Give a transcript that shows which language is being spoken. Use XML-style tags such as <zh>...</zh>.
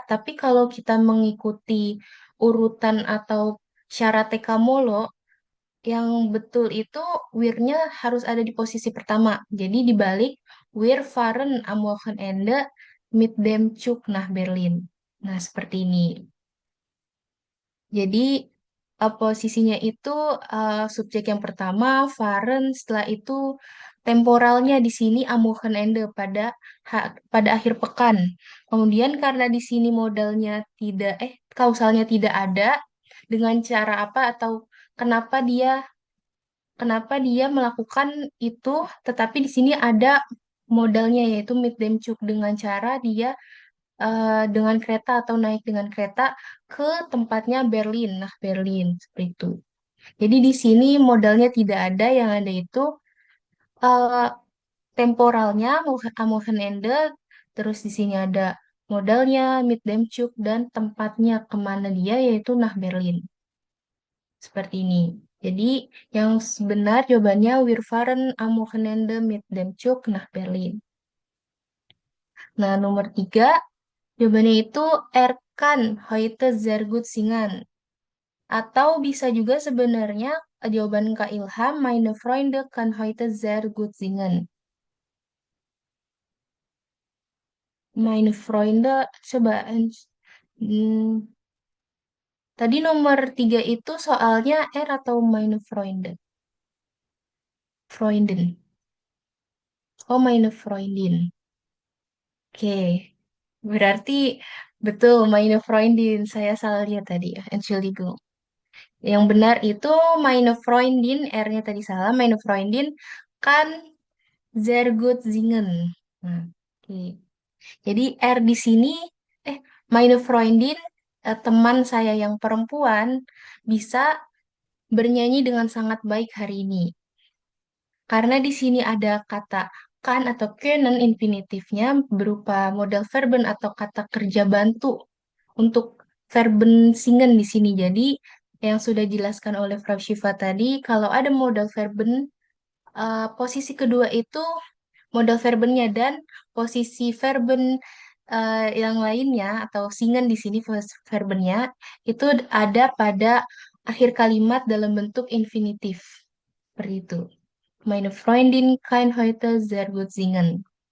<id>Tapi kalau kita mengikuti urutan atau syarat TK yang betul itu wir-nya harus ada di posisi pertama. Jadi dibalik</id> <de>wir fahren am Wochenende mit dem Zug nach Berlin.</de> <id>Nah, seperti ini. Jadi posisinya itu subjek yang pertama fahren, setelah itu temporalnya di sini</id> <de>am Wochenende</de> <id>pada akhir pekan. Kemudian karena di sini modalnya tidak kausalnya tidak ada, dengan cara apa atau kenapa kenapa dia melakukan itu, tetapi di sini ada modalnya yaitu</id> <de>mit dem Zug</de> <id>dengan cara dia dengan kereta atau naik dengan kereta ke tempatnya Berlin. Nah, Berlin seperti itu. Jadi di sini modalnya tidak ada, yang ada itu eh, temporalnya</id> <de>am Wochenende,</de> <id>terus di sini ada modalnya</id> <de>mit dem Zug</de> <id>dan tempatnya kemana dia yaitu nah Berlin. Seperti ini. Jadi yang benar jawabannya</id> <de>Wir fahren am Wochenende mit dem Zug nach Berlin.</de> <id>Nah, nomor tiga, jawabannya itu</id> <de>Er kann heute sehr gut singen.</de> <id>Atau bisa juga sebenarnya jawaban Kak Ilham,</id> <de>Meine Freunde kann heute sehr gut singen. Meine Freunde, coba.</de> <id>Hmm, tadi nomor tiga itu soalnya R atau</id> <de>Meine Freunde? Freunden.</de> <id>Oh,</id> <de>meine Freundin.</de> <id>Oke, berarti betul meine Freundin. Saya salah lihat tadi ya, Entschuldigung. Yang benar itu</id> <de>meine Freundin,</de> <id>R-nya tadi salah.</id> <de>Meine Freundin kan sehr gut singen.</de> <id>Nah, oke. Jadi R di sini, eh,</id> <de>meine Freundin,</de> <id>teman saya yang perempuan, bisa bernyanyi dengan sangat baik hari ini. Karena di sini ada kata kan atau können infinitifnya berupa modal verben atau kata kerja bantu untuk verben singen di sini. Jadi yang sudah dijelaskan oleh Frau Shiva tadi, kalau ada modal verben, posisi kedua itu modal verbennya dan posisi verben yang lainnya atau singen di sini verbennya itu ada pada akhir kalimat dalam bentuk infinitif. Seperti itu.</id> <de>Meine Freundin kann heute sehr gut singen.</de>